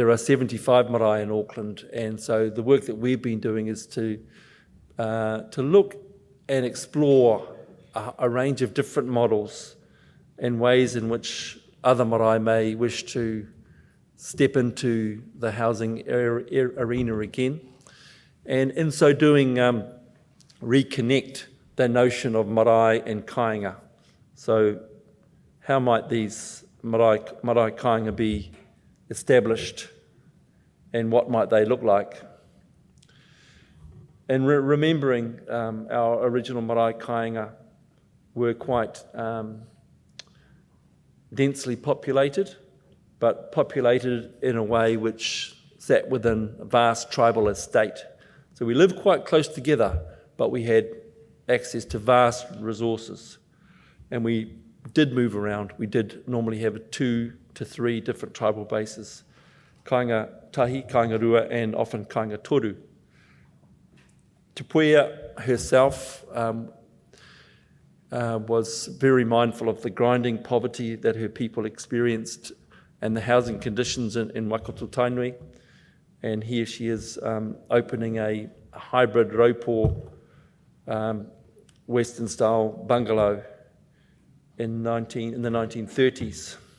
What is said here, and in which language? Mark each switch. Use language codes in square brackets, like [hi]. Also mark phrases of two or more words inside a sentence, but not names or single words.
[en] are 75 marae in Auckland, and so the work that we've been doing is to look and explore a range of different models and ways in which other marae may wish to step into the housing arena again, and in so doing reconnect the notion of marae and kāinga. So how might these [mi] marae kāinga [en] be established, and what might they look like? And remembering our original [mi] marae kāinga [en] were quite densely populated, but populated in a way which sat within a vast tribal estate. So we lived quite close together, but we had access to vast resources. And we did move around. We did normally have 2 to 3 different tribal bases: [mi] kāinga tahi, kāinga rua, [en] and often [mi] kāinga toru. [en] Te Puea herself was very mindful of the grinding poverty that her people experienced and the housing conditions in Waikato Tainui. And here she is opening a hybrid raupo Western-style bungalow in the 1930s.